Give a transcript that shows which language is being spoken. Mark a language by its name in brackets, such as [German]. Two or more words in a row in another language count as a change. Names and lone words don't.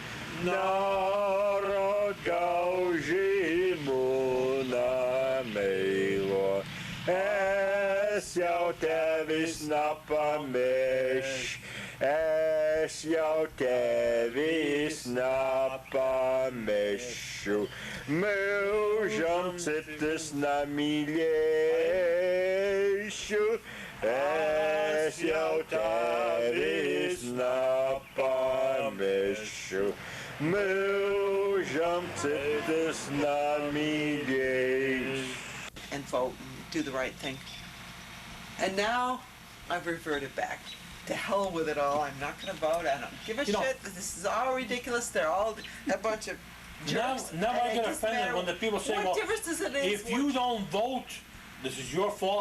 [Latgalian] Naragauži mūna meilo, es jau tevis nepamešu. Es jau tevis nepamešu, mūžam citas nemīļēšu. Es jau tevis nepamešu, mūžam citas nemīļēšu. [English] And vote and do the right thing. And now I've reverted back. To hell with it all. I'm not going to vote. I don't give a You know- shit. This is all ridiculous. They're all a bunch of jerks. Now and I it get doesn't offended matter when the people say, what well, difference does it make? if you don't vote, this is your fault.